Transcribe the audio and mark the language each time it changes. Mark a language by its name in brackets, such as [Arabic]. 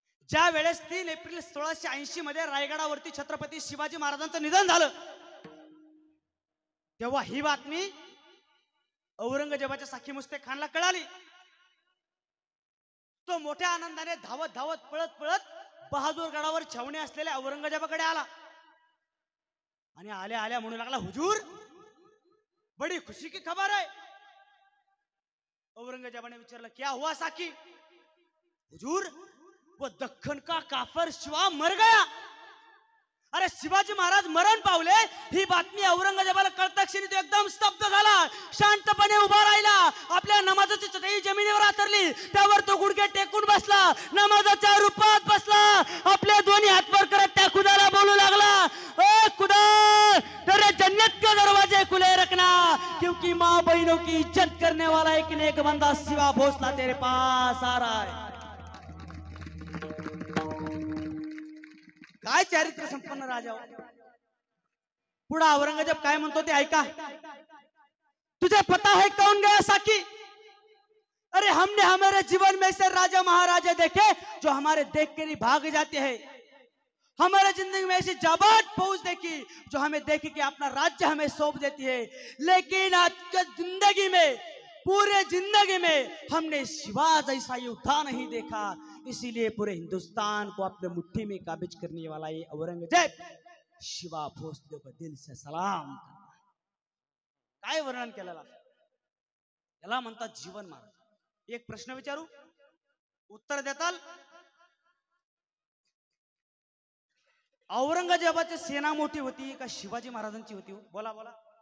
[Marathi] ज्या वेळेस 3 एप्रिल 1680 मध्ये रायगडावरती छत्रपती शिवाजी महाराजांचं निधन झालं तेव्हा ही बातमी औरंगजेबाच्या साखी मुस्तेक खानला कळाली. तो मोठ्या आनंदाने धावत धावत पळत पळत बहादूरगडावर छावणी असलेल्या औरंगजेबाकडे आला आणि आल्या आल्या म्हणू लागला, [Hindi] हुजूर बड़ी खुशी की खबर है. [Marathi] औरंगजेबाने विचारलं, [Hindi] क्या हुआ साकी? हुजूर वो दख्खन का काफर शिवा मर गया. [Marathi] अरे शिवाजी महाराज मरण पावले ही बातमी औरंगजेबाला कळता क्षणी तो एकदम स्तब्ध झाला. शांतपणे उभा राहिला. आपल्या नमाजाची चटई जमिनीवर आथरली. त्यावर तो गुडघे टेकून बसला. नमाजाच्या रूपात बसला. आपले दोन्ही हात वर करत त्या खुदाला बोलू लागला, [Hindi] ओ खुदा तेरे जन्नत के दरवाजे खुले रखना, क्योंकि माँ बहनों की इज्जत करने वाला एक नेक बंदा शिवा भोसला तेरे पास आ रहा है. [Marathi] काय चारित्र्य संपन्न राजा. पुढे औरंगजेब काय म्हणतो ते ऐका. [Hindi] तुझे पता है कौन गया साकी? अरे हमने हमारे जीवन में से राजा महाराजा देखे जो हमारे देख कर ही भाग जाते हैं. हमारे जिंदगी में ऐसी जाबाज फौज देखी जो हमें देख के अपना राज्य हमें सौंप देती है, लेकिन आज के जिंदगी में पूरे जिंदगी में हमने शिवा जैसा योद्धा नहीं देखा. इसीलिए पूरे हिंदुस्तान को अपने मुट्ठी में काबिज करने वाला ये औरंगजेब शिवा भोसले को दिल से सलाम. [Marathi] काय वर्णन केलेलं याला म्हणतात जीवन महाराज. एक प्रश्न विचारू, उत्तर देताल? औरंगजेबाची सेना मोठी होती का शिवाजी महाराजांची होती? बोला बोला.